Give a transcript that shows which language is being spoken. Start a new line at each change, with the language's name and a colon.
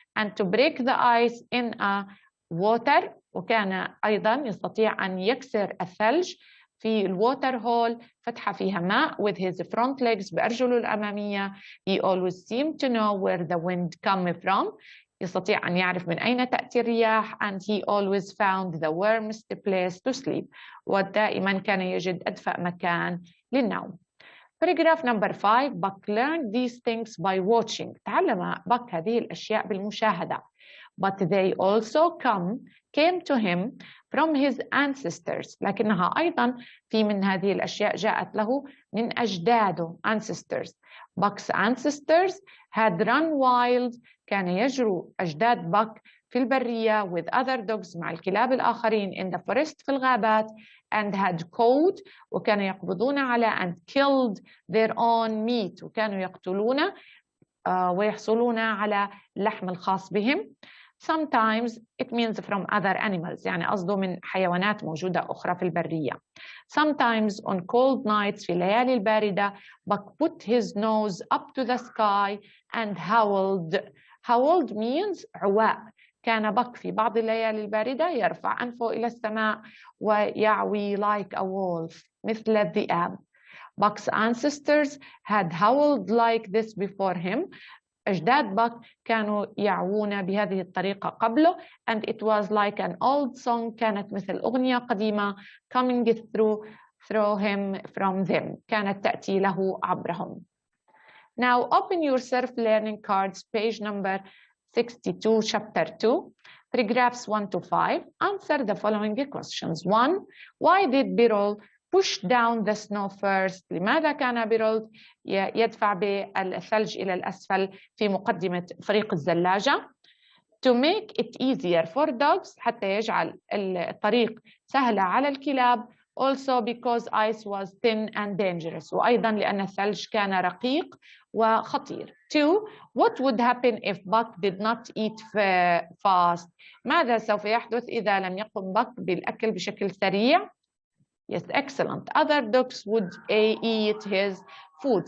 English: And to break the ice in a water.
Arabic: وكان أيضا يستطيع أن يكسر الثلج في الووتر هول فتحة فيها ماء
English: with his front legs
Arabic: بأرجله الأمامية.
English: He always seemed to know where the wind came from.
Arabic: يستطيع أن يعرف من أين تأتي الرياح.
English: And he always found the warmest place to sleep.
Arabic: ودائما كان يجد أدفأ مكان للنوم.
English: Paragraph number 5. Buck learned these things by watching.
Arabic: تعلم Buck هذه الأشياء بالمشاهدة.
English: But they also came to him from his ancestors.
Arabic: لكنها أيضا في من هذه الأشياء جاءت له من أجداده ancestors.
English: Buck's ancestors had run wild.
Arabic: كان يجروا أجداد Buck في البرية
English: with other dogs
Arabic: مع الكلاب الآخرين
English: in the forest
Arabic: في الغابات.
English: And had caught.
Arabic: وكانوا يقبضون على
English: and killed their own meat.
Arabic: وكانوا يقتلون ويحصلون على اللحم الخاص بهم.
English: Sometimes it means from other animals
Arabic: يعني قصده من حيوانات موجودة أخرى في البرية.
English: Sometimes on cold nights
Arabic: في الليالي الباردة
English: Buck put his nose up to the sky and howled. Howled means عواء.
Arabic: كان بك في بعض الليالي الباردة يرفع أنفه إلى السماء ويعوي
English: like a wolf
Arabic: مثل الذئاب.
English: Buck's ancestors had howled like this before him.
Arabic: أجداد بك كانوا يعوون بهذه الطريقة قبله
English: and it was like an old song
Arabic: كانت مثل أغنية قديمة
English: coming through him from them
Arabic: كانت تأتي له عبرهم.
English: Now open your self-learning cards page number 62 chapter 2 paragraphs 1 to 5. Answer the following questions. 1. Why did Birol push down the snow first?
Arabic: لماذا كان بيرول يدفع بالثلج إلى الأسفل في مقدمة فريق الزلاجة؟
English: To make it easier for dogs
Arabic: حتى يجعل الطريق سهلة على الكلاب.
English: Also because ice was thin and dangerous
Arabic: وأيضا لأن الثلج كان رقيق وخطير.
English: 2. What would happen if Buck did not eat fast?
Arabic: ماذا سوف يحدث إذا لم يقم بك بالأكل بشكل سريع؟
English: Yes, excellent. Other dogs would eat his food.